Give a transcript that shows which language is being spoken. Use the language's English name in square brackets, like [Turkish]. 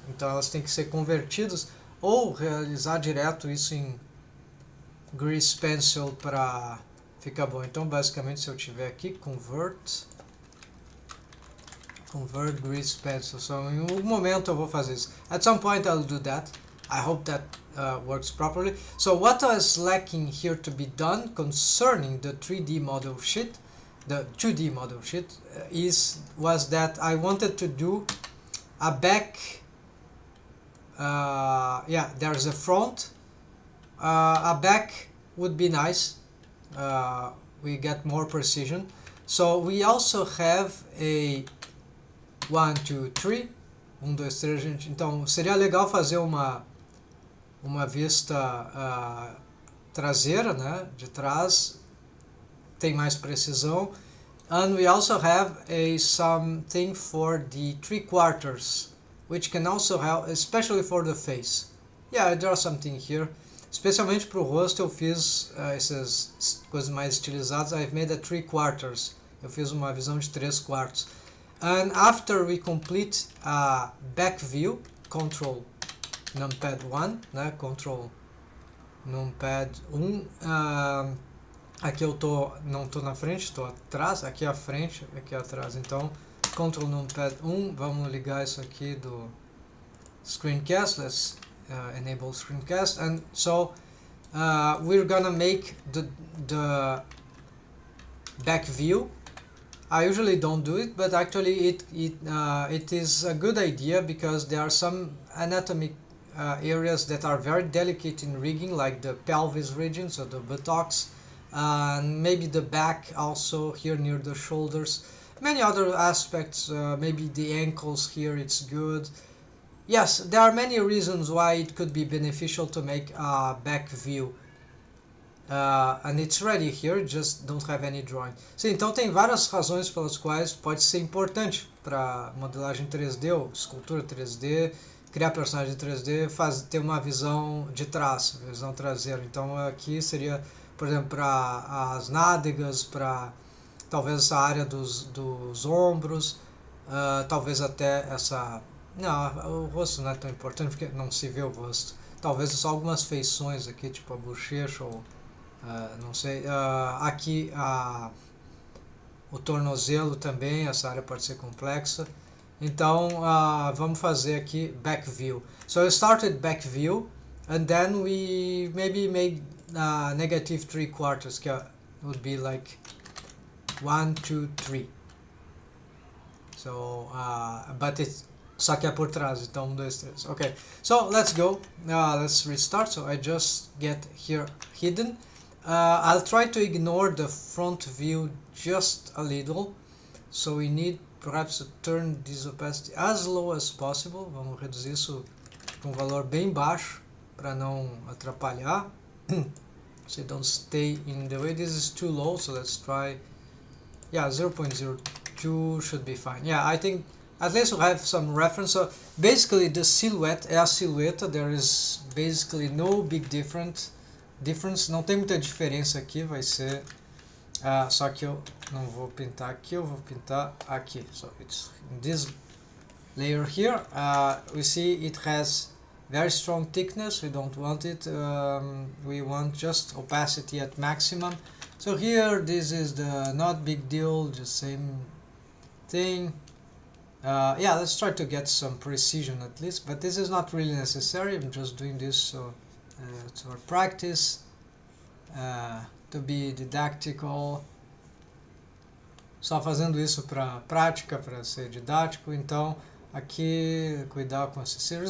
[Portuguese] Então elas têm que ser convertidas ou realizar direto isso em Grease Pencil para fica bom. Então basicamente se eu tiver aqui convert grease pencil, so em algum momento eu vou fazer isso. [English] At some point I'll do that. I hope that works properly. So what was lacking here to be done concerning the 3D model sheet, the 2D model sheet, was that I wanted to do a back. Yeah, there's a front. A back would be nice. We get more precision. So we also have a 1, 2, 3. 1, 2, 3, gente. [Portuguese] Então seria legal fazer uma vista traseira, né? De trás. Tem mais precisão. [English] And we also have something for the 3/4, which can also help, especially for the face. Yeah, I draw something here. [Portuguese] Especialmente para o rosto eu fiz essas coisas mais estilizadas. [English] I've made a 3/4. [Portuguese] Eu fiz uma visão de 3/4. [English] And after we complete a back view, Ctrl Numpad 1, né? Ctrl Numpad 1. [Portuguese] Aqui eu não tô na frente, estou atrás. Aqui à frente, aqui atrás. Então, Ctrl Numpad 1. Vamos ligar isso aqui do screencast. [English] Let's enable screencast, and so we're gonna make the back view. I usually don't do it, but actually it is a good idea because there are some anatomic areas that are very delicate in rigging, like the pelvis region, so the buttocks, and maybe the back also here near the shoulders. Many other aspects, maybe the ankles here, it's good. Yes, there are many reasons why it could be beneficial to make a back view. And it's ready here, just don't have any drawing. [Portuguese] Sim, então tem várias razões pelas quais pode ser importante para modelagem 3D ou escultura 3D, criar personagem em 3D, ter uma visão de trás, visão traseira. Então aqui seria, por exemplo, para as nádegas, para talvez essa área dos ombros, talvez até essa... Não, o rosto não é tão importante porque não se vê o rosto. Talvez só algumas feições aqui, tipo a bochecha ou não sei. Aqui o tornozelo também, essa área pode ser complexa. Então vamos fazer aqui back view. [English] So I started back view and then we maybe made negative 3/4, que would be like 1, 2, 3. So but it's [Portuguese] só que é por trás, então 1, 2, 3. [English] Okay, so let's go. Let's restart. So I just get here hidden. I'll try to ignore the front view just a little. So we need perhaps to turn this opacity as low as possible. [Portuguese] Vamos reduzir isso com um valor bem baixo para não atrapalhar. [English] So don't stay in the way. This is too low, so let's try. Yeah, 0.02 should be fine. Yeah, I think at least we have some reference. So basically the silhouette [Portuguese] é a silhueta. [English] There is basically no big difference. [Portuguese] Não tem muita diferença aqui. Vai ser Só que eu não vou pintar aqui, eu vou pintar aqui. [English] So it's in this layer here. We see it has very strong thickness. We don't want it. We want just opacity at maximum. So here, this is the not big deal, just same thing. Yeah, let's try to get some precision at least, but this is not really necessary. I'm just doing this so for practice, to be didactical. [Portuguese] Só fazendo isso para prática, para ser didático. Então, aqui cuidar com esse círculo.